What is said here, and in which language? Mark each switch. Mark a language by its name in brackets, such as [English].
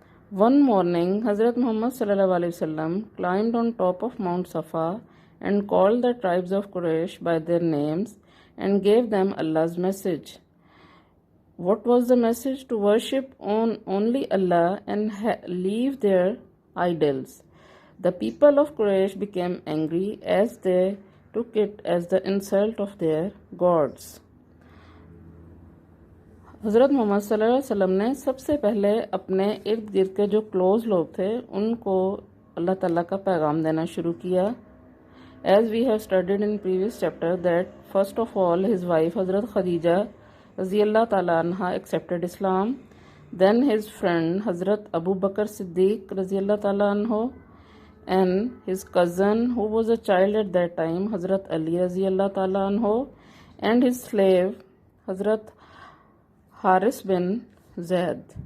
[English] One morning, Hazrat Muhammad ﷺ climbed on top of Mount Safa and called the tribes of Quraysh by their names and gave them Allah's message. What was the message? To worship only Allah and leave their idols. The people of Quraysh became angry as they took it as the insult of their gods. [Urdu] حضرت محمد صلی اللہ علیہ وسلم نے سب سے پہلے اپنے ارد گرد کے جو کلوز لوگ تھے ان کو اللہ تعالیٰ کا پیغام دینا شروع کیا. [English] As we have studied in previous chapter that first of all his wife Hazrat Khadija radiyallahu ta'ala anha accepted Islam, then his friend Hazrat Abu Bakr Siddiq radiyallahu ta'ala anhu, and his cousin who was a child at that time Hazrat Ali radiyallahu ta'ala anhu, and his slave Hazrat Haris bin Zaid.